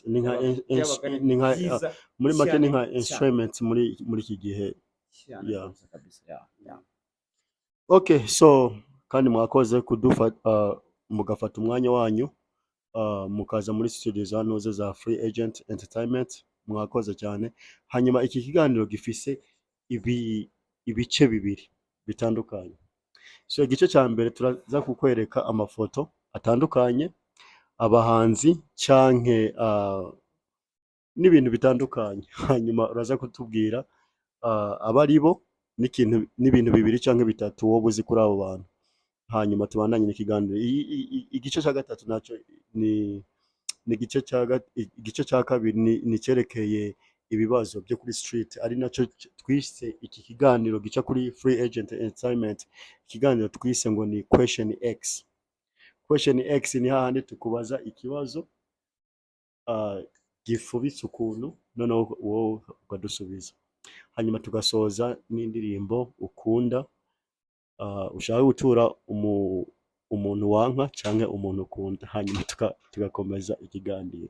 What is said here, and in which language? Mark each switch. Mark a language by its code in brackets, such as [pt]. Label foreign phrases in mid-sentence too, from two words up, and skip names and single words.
[rn] Ni nka muri make ni nka instruments muri iki gihe. [en] Yeah. [rn] Okay, so kandi mwakoze kudufata mugafata umwanya wanyu mukaza muri studio za noze za Free Agent Entertainment. Mwakoze cyane. Hanyuma iki kiganiro gifise ibice bibiri bitandukanye. So igice cya mbere turaza kukwereka amafoto atandukanye, abahanzi canke n'ibintu bitandukanye. Hanyuma uraza kutubwira abari bo n'ibintu bibiri canke bitatu wowe uzi kuri abo bantu. Hanyuma tubandanye n'ikiganiro. Igice cya gatatu naco ni igice cya kabiri ni cyerekeye ibibazo byo kuri street, ari naco twise iki kiganiro gica kuri Free Agent Entertainment. Ikiganiro twise ngo ni Question X. Question X ni hahandi tukubaza ikibazo gifubitse ukuntu noneho wowe ukadusubiza, hanyuma tugasoza n'indirimbo ukunda ushaka gutura umuntu wanka canke umuntu ukunda, hanyuma tugakomeza ikiganiro.